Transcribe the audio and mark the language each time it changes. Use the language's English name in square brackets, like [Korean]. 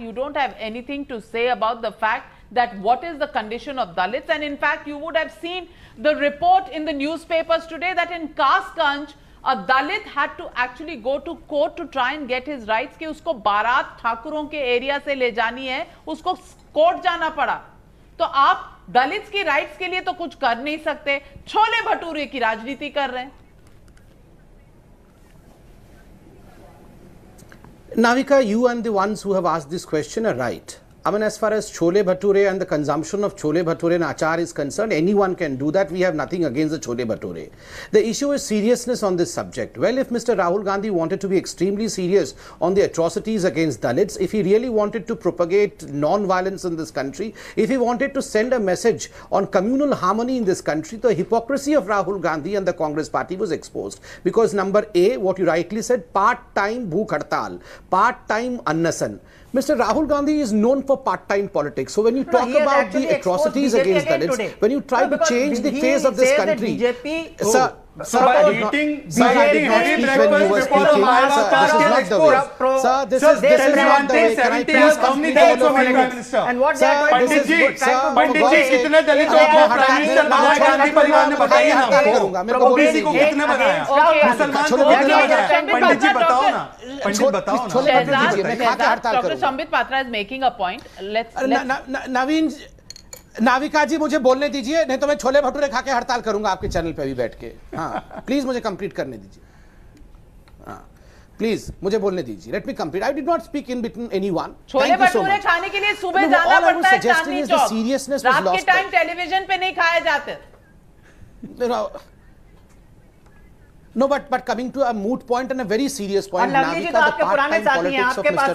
[English] You don't have anything to say about the fact that what is the condition of Dalits. And in fact, you would have seen the report in the newspapers today that in Kasganj, a Dalit had to actually go to court to try and get his rights [Hindi] कि उसको बारात ठाकुरों के area से ले जानी है, उसको court जाना पड़ा. तो आप दलित्स की राइट्स के लिए तो कुछ कर नहीं सकते, छोले भटूरे की राजनीति कर रहे हैं. [English] Navika, you and the ones who have asked this question are right. I mean, as far as chole bhature and the consumption of chole bhature and achar is concerned, anyone can do that. We have nothing against the chole bhature. The issue is seriousness on this subject. Well, if Mr. Rahul Gandhi wanted to be extremely serious on the atrocities against Dalits, if he really wanted to propagate non-violence in this country, if he wanted to send a message on communal harmony in this country, the hypocrisy of Rahul Gandhi and the Congress party was exposed. Because number A, what you rightly said, part-time bhook hartal, part-time annasan. Mr. Rahul Gandhi is known for part-time politics. So when you talk about the atrocities against Dalits, when you try to change the face of this country, Sir, by eating heavy breakfast before the this is not the way. Can I please complete all of you? And what they are [Hindi] Pandit ji, कितने दलितों को prime minister बनाया गांधी परिवार ने बताइए ना हमको. OBC को कितने बनाया, मुसलमान को कितने बनाया, पंडित जी बताओ ना, पंडित बताओ ना. [English] Dr. Sambit Patra is making a point. [Hindi] नवीन नाविका जी मुझे बोलने दीजिए, नहीं तो मैं छोले भटूरे खा के हड़ताल करूंगा आपके चैनल पे भी बैठ के. हाँ, प्लीज मुझे कंप्लीट करने दीजिए. हाँ, प्लीज मुझे बोलने दीजिए. [English] Let me complete. I did not speak in between anyone. [Hindi] Chole bhature खाने के लिए सुबह जाना पड़ता है चांदनी चौक. रात के टाइम टेलीविजन पे नहीं खाए जाते. [English] No, but coming to a moot point and a very serious point, Navika, the part-time politics of Mr.